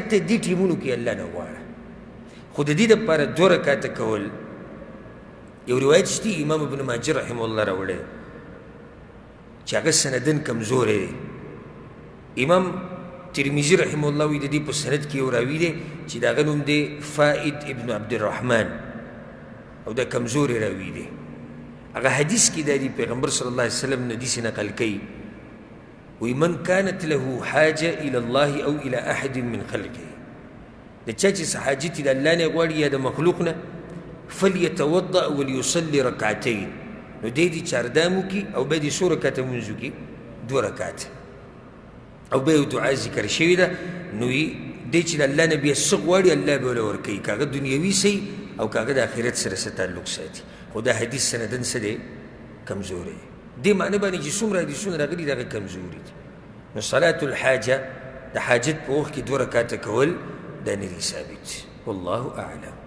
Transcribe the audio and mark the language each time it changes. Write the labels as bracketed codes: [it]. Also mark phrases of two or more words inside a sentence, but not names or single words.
[ps] دی دې ټیمونو کې الله نه غواړه خو د دې دپاره 2 رکاته کول یو روایت شتي امام ابن ماجه [ar] رحمه الله [ps] راوړی چې هغه سندن کمزوری دی امام ترمذي [ar] رحمه الله [ps] وی د دې په سند کې یو راوي دی چې د هغه نوم دی فائد ابن عبدالرحمن او دا کمزوری راوي دی هغه حدیث کې دا دی پیغمبر [ar] صلی الله علیه وسلم [ps] نه حدیث نقل کوي وی [ar] من كانت له حاجه الى الله او الى احد من خلقه [ps] د چا چې څه حاجت د الله نه غواړي یا د مخلوق نه [ar] فليتوضأ وليصلي ركعتين [ps] نو دې چاردام وکړي او بیا دې 2 رکعته مونځ وکړي 2 رکعته او بیا یو دعا ذکر شوې ده نو دې چې د الله نه بیا څه غواړي الله به ورله ورکوي که هغه دنیوي سي او که هغه د آخرت سره څه تعلق ساتي خو دا حدیث سندن څه دی کمزوری دې معنی باندې چې څومره حدیثونه راغلي د هغه کمزوري دي نو [ar] صلاة الحاجه [ps] د حاجت په وخت کې 2 رکعته کول دا نه دي ثابت [ar] والله اعلم